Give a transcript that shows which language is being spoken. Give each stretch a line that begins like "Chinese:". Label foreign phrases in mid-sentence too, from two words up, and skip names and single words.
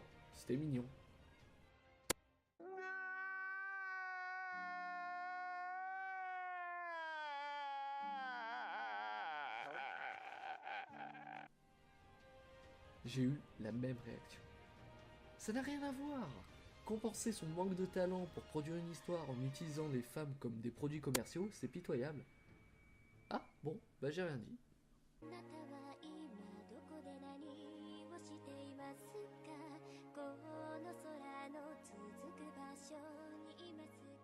French: C'était mignon. J'ai eu la même réaction. Ça n'a rien à voir. Compenser son manque de talent pour produire une histoire en utilisant les femmes comme des produits commerciaux, c'est pitoyable. Ah, bon, bah j'ai rien dit.
Japanese: あなたは今どこで何をしていますかこの空の続く場所にいます